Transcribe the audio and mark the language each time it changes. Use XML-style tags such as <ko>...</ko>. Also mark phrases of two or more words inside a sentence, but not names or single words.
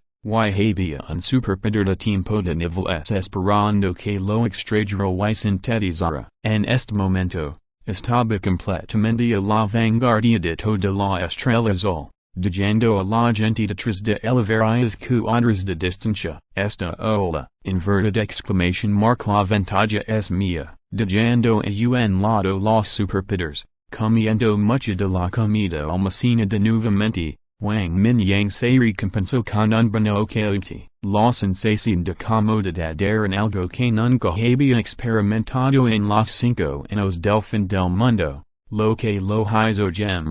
<es>Y había un superpoder de tiempo de nivel S esperando que lo extrajera y sintetizara. En este momento, estaba completamente a la vanguardia de toda la estrella azul, dejando a la gente detrás de él varias cuadras de distancia. Esta ola,</es> <en>inverted exclamation mark</en> <es>la ventaja es mía, dejando a un lado los superpowers, comiendo mucha de la comida almacenada de nuevamente. Wang Mingyang se recompensó con un bono caliente. La sensación de comodidad era algo que nunca había experimentado en los 5 años del fin del mundo, lo que lo hizo gem.</es>